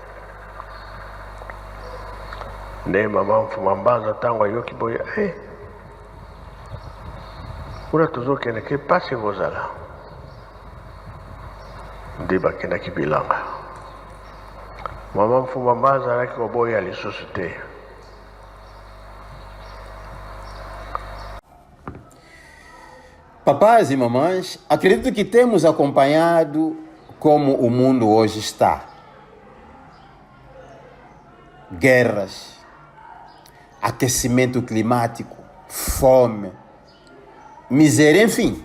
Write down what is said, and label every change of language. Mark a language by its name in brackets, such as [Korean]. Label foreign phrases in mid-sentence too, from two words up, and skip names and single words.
[Lingala] Nde mama Mfuma Mbanza ntango ayoki boye kuna tozokende ke pasi ekozala nde bakendaki bilanga. Mama Mfuma Mbanza azalaki koboya lisusu te. [Portuguese] Papais e mamães, acredito que temos acompanhado como o mundo hoje está. Guerras, aquecimento climático, fome, miséria, enfim.